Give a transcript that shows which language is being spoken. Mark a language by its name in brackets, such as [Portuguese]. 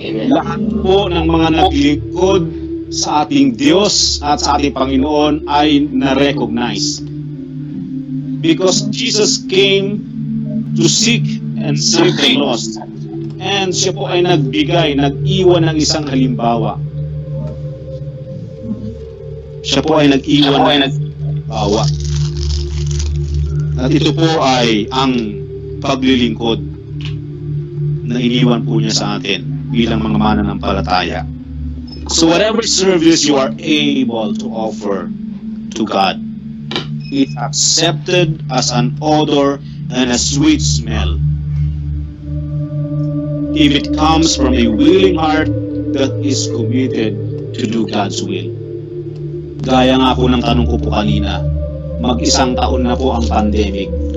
[Filipino] Lahat po ng mga naglingkod sa ating Diyos at sa ating Panginoon ay na-recognize. [English] Because Jesus came to seek and save the lost. [Filipino] And siya po ay nagbigay, nag-iwan ng isang halimbawa. Siya po ay nag-iwan ng halimbawa. At ito po ay ang paglilingkod na iniwan po niya sa atin bilang mga mananampalataya. [English] So whatever service you are able to offer to God, it's accepted as an odor and a sweet smell. If it comes from a willing heart that is committed to do God's will. [Filipino] Gaya nga po ng tanong ko po kanina, mag-isang taon na po ang pandemic.